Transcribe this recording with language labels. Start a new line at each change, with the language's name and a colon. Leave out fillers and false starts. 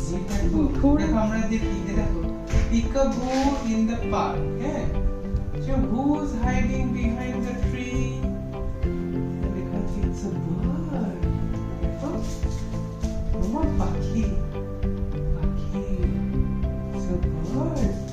Bangla: দেখো, দেখো আমরা দেখি যে দেখো
English: peekaboo in the park,
Bangla: হ্যাঁ?
English: So who's hiding behind the tree? Because it's a bird.
Bangla: দেখো, তোমার পাখি, পাখি,
English: it's a bird.